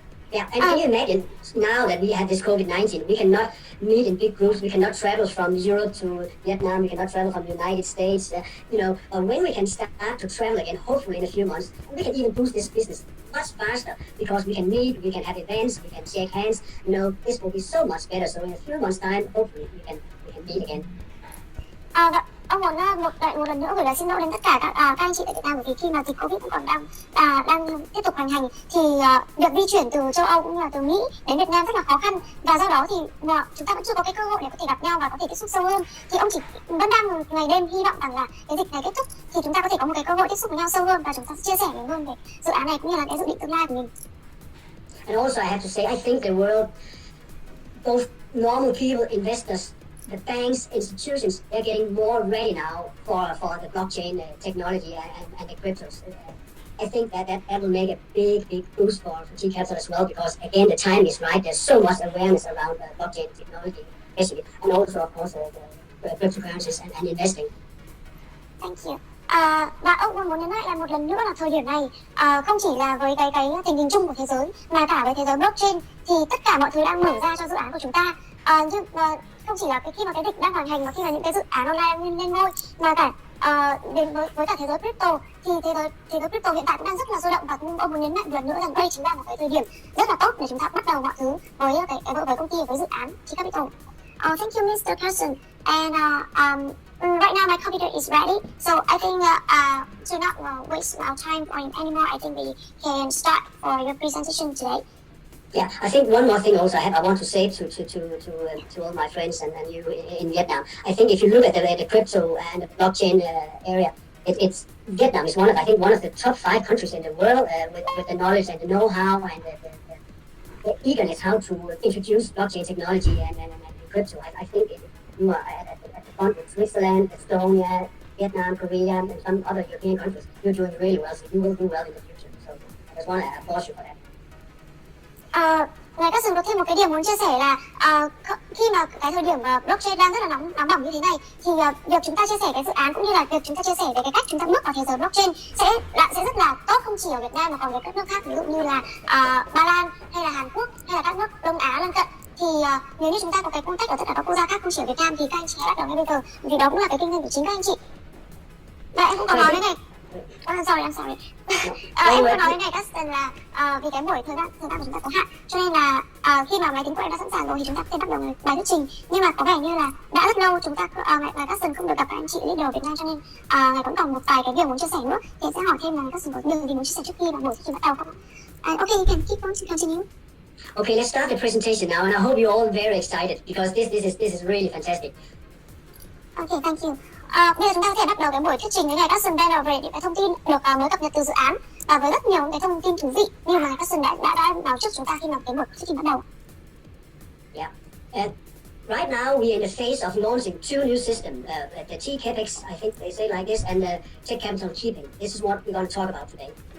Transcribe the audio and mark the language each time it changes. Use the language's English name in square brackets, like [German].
[English] Yeah, and can you imagine now that we have this COVID-19, we cannot meet in big groups, we cannot travel from Europe to Vietnam, we cannot travel from the United States, when we can start to travel again, hopefully in a few months, we can even boost this business much faster because we can meet, we can have events, we can shake hands, this will be so much better. So in a few months time, hopefully we can meet again. [Vietnamese] Ông muốn một lần nữa gửi lời xin lỗi đến tất cả các anh chị tại Việt Nam, bởi vì khi mà dịch Covid vẫn còn đang tiếp tục hoành hành thì việc di chuyển từ châu Âu cũng như là từ Mỹ đến Việt Nam rất là khó khăn, và do đó thì chúng ta vẫn chưa có cái cơ hội để có thể gặp nhau và có thể tiếp xúc sâu hơn. Thì ông chỉ vẫn đang ngày đêm hy vọng rằng là cái dịch này kết thúc thì chúng ta có thể có một cái cơ hội tiếp xúc với nhau sâu hơn và chúng ta sẽ chia sẻ nhiều hơn về dự án này cũng như là cái dự định tương lai của mình. [English] And also I have to say, I think the world, both normal people, investors, the banks, institutions, they're getting more ready now for the blockchain technology and the cryptos. I think that will make a big boost for Tcapital as well, because again, the time is right. There's so much awareness around blockchain technology, especially, and also of course the cryptocurrencies and investing. Thank you. [Vietnamese] Và ông còn muốn nhấn mạnh là một lần nữa là thời điểm này không chỉ là với cái tình hình chung của thế giới mà cả với thế giới blockchain thì tất cả mọi thứ đang mở ra cho dự án của chúng ta. Nhưng không chỉ là khi mà cái dịch đang hoàn hành mà khi mà những cái dự án online lên ngôi, mà cả đến với cả thế giới crypto thì thế giới crypto hiện tại cũng đang rất là sôi động, và ông muốn nhấn mạnh một lần nữa rằng đây chính là một cái thời điểm rất là tốt để chúng ta bắt đầu mọi thứ với công ty, với dự án Tcapital. [English] Thank you, Mr. Carson. And right now my computer is ready, so I think to not waste our time anymore, I think we can start for your presentation today. Yeah, I think one more thing also I want to say to all my friends and you in Vietnam. I think if you look at the crypto and the blockchain area, it's Vietnam is one of the top 5 countries in the world with the knowledge and the know-how and the eagerness how to introduce blockchain technology and crypto. I think you are at the front with Switzerland, Estonia, Vietnam, Korea, and some other European countries. You're doing really well, so you will do well in the future. So I just want to applaud you for that. [Vietnamese] Ngài Carson có thêm một cái điểm muốn chia sẻ là khi mà cái thời điểm blockchain đang rất là nóng bỏng như thế này thì việc chúng ta chia sẻ cái dự án cũng như là việc chúng ta chia sẻ về cái cách chúng ta bước vào thế giới blockchain sẽ rất là tốt, không chỉ ở Việt Nam mà còn với các nước khác, ví dụ như là Ba Lan hay là Hàn Quốc hay là các nước Đông Á lân cận. Thì nếu như chúng ta có cái contact ở tất cả các quốc gia khác không chỉ ở Việt Nam thì các anh chị hãy bắt đầu ngay bây giờ, vì đó cũng là cái kinh nghiệm của chính các anh chị. Và em cũng có nói với này. [English] I'm sorry. [Vietnamese] Em có nói với ngài Carson là vì cái buổi thời gian của chúng ta có hạn, cho nên là khi mà máy tính của em đã sẵn sàng rồi thì chúng ta có thể bắt đầu bài thuyết trình. Nhưng mà có vẻ như là đã rất lâu chúng ta ngài Carson không được gặp các anh chị leader Việt Nam, cho nên ngài vẫn còn một vài cái điều muốn chia sẻ nữa. Thì em sẽ hỏi thêm là ngài Carson có điều gì muốn chia sẻ trước khi mà buổi thuyết trình bắt đầu không? [English] Okay, you can keep on to continue. Okay, let's start the presentation now, and I hope you're all very excited because this is really fantastic. Okay, thank you. [Vietnamese] Bây giờ chúng ta có thể bắt đầu cái buổi thuyết trình với ngài Carson Banner về những cái thông tin được mới cập nhật từ dự án và với rất nhiều những cái thông tin thú vị như mà ngài Carson đã nói trước chúng ta khi mà cái buổi thuyết trình bắt đầu. [English] Yeah. Right now we're in the phase of launching 2 new systems, the TCAPEX, I think they say like this, and the TechCapital Keeping. This is what we're going to talk about today.